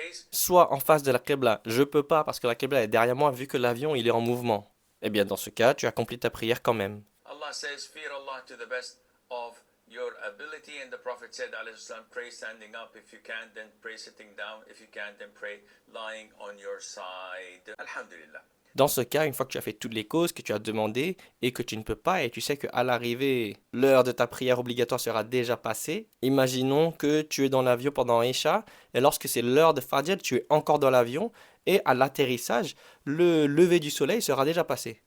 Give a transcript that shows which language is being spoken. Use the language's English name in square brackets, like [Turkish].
[French] Soit en face de la Qibla, je peux pas parce que la Qibla est derrière moi vu que l'avion il est en mouvement. Eh bien dans ce cas, tu accomplis ta prière quand même. [English] Allah says, fear Allah to the best of your ability, and the Prophet said, alayhi salam, pray standing up if you can, then pray sitting down, if you can, then pray lying on your side. [Arabic] Alhamdulillah. [French] Dans ce cas, une fois que tu as fait toutes les causes que tu as demandées et que tu ne peux pas et tu sais qu'à l'arrivée, l'heure de ta prière obligatoire sera déjà passée, imaginons que tu es dans l'avion pendant Isha et lorsque c'est l'heure de Fajr, tu es encore dans l'avion Et à l'atterrissage, le lever du soleil sera déjà passé.